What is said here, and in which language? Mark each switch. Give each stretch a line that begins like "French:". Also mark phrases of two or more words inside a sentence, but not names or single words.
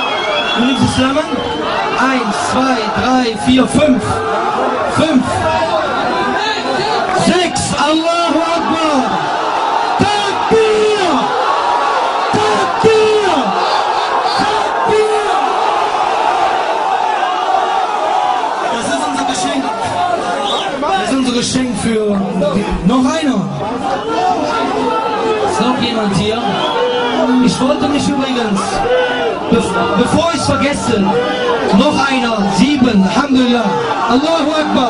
German: Du nimmst Islam an? 1, 2, 3, 4, 5. 5. 6.
Arabic: الله أكبر. تكبير. تكبير. تكبير.
German: Das ist unser Geschenk. Das ist unser Geschenk für... Noch einer. Ist noch jemand hier? Ich wollte mich übrigens, bevor ich es vergesse, noch einer, 7,
Arabic: الحمد لله، الله أكبر.